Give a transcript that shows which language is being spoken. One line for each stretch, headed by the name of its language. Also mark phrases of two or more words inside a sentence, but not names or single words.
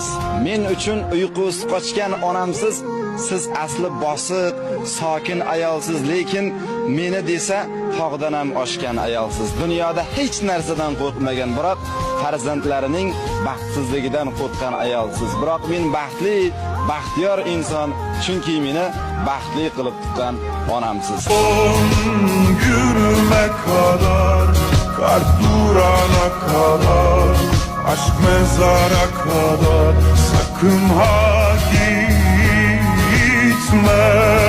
Uzbek: Men uchun uyqusi qochgan onamsiz. Siz asli bosiq, sokin ayolsiz, lekin meni desa tog'dan ham oshgan ayolsiz. Dunyoda hech narsadan qo'rqmagan, biroq farzandlarining baxtsizligidan qo'rqgan ayolsiz. Biroq men baxtiyor inson, chunki meni baxtli qilib tutgan onamsiz.
Turkish: Günüme kadar, kalp durana kadar, aşk mezara kadar, sakın ha gitme.